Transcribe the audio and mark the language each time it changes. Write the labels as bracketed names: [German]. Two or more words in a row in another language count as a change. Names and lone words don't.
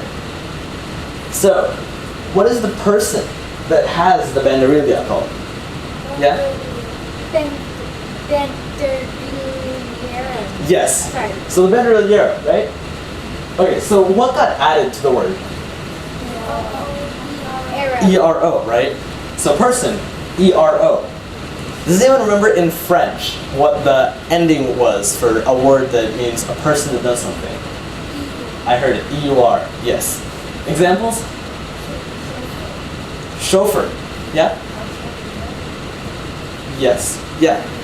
[English] So, what is the person that has the banderilha called? Yeah? Banderilliera. Yes. Sorry. So the banderilliera, right? Okay, so what got added to the word? Era. E-R-O, right? So person, E-R-O. Does anyone remember in French what the ending was for a word that means a person that does something? I heard it, E-U-R, yes. Examples? Chauffeur, yeah? Yes, yeah.